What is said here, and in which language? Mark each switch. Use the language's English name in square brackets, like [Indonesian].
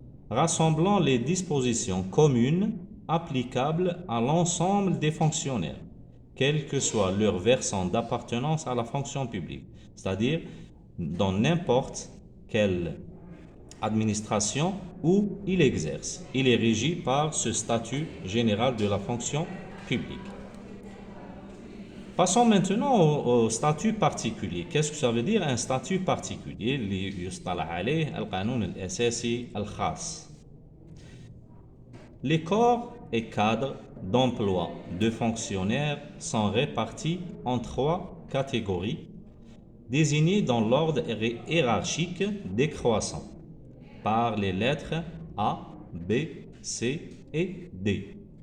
[French] rassemblant les dispositions communes applicables à l'ensemble des fonctionnaires, quel que soit leur versant d'appartenance à la fonction publique, c'est-à-dire dans n'importe quelle administration où il exerce. Il est régi par ce statut général de la fonction publique. Passons maintenant au statut particulier. Qu'est-ce que ça veut dire un statut particulier? [Arabic] اللي يصطلح عليه القانون الأساسي الخاص. [French] Les corps et cadres d'emploi de fonctionnaires sont répartis en 3 catégories désignées dans l'ordre hiérarchique décroissant par les lettres A, B, C et D.